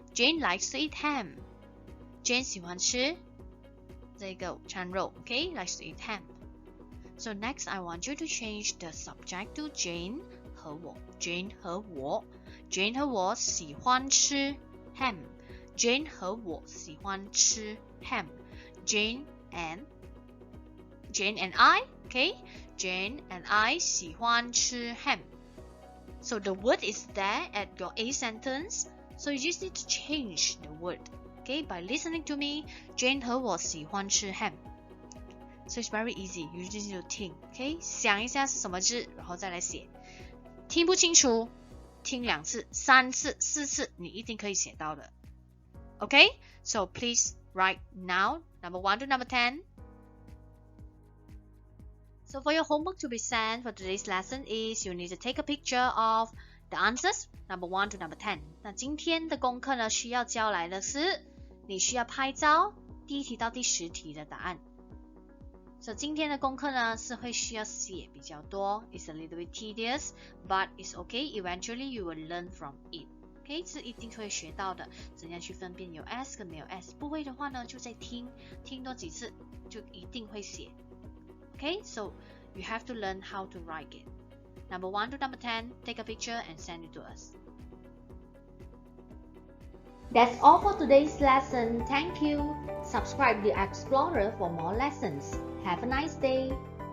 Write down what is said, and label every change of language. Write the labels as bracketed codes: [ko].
[en] Jane likes to eat ham. Jane [zh] 喜欢吃这个午餐肉 [en] Okay, likes to eat ham. So next, I want you to change the subject to [zh] Jane 和我 Jane 和我 Jane 和我喜欢吃 [en] ham. [zh] Jane 和我喜欢吃 ham. [en] Jane and I, okay? Jane and I [zh] 喜欢吃 [en] ham. So the word is there at your A sentence. So you just need to change the word, okay? By listening to me, Jane [zh] 和我喜欢吃 [en] ham. So it's very easy. You just need to think, okay? [zh] 想一下是什么字，然后再来写。听不清楚，听2次、3次、4次，你一定可以写到的。 [en] Okay? So please write now, number 1 to number 10. So for your homework to be sent for today's lesson is you need to take a picture of the answers, number 1 to number 10. [zh] 那今天的功课呢，需要交来的是你需要拍照第1题到第10题的答案。 [en] So [zh] 今天的功课呢是会需要写比较多 [en] ，It's a little bit tedious, but it's okay. Eventually you will learn from it. [zh] OK， 是一定会学到的，怎样去分辨有 S 跟没有 S。不会的话呢，就再听多几次，就一定会写。 [en] Okay, so you have to learn how to write it. Number 1 to number 10, take a picture and send it to us. That's all for today's lesson. Thank you. Subscribe to Explorer for more lessons. Have a nice day.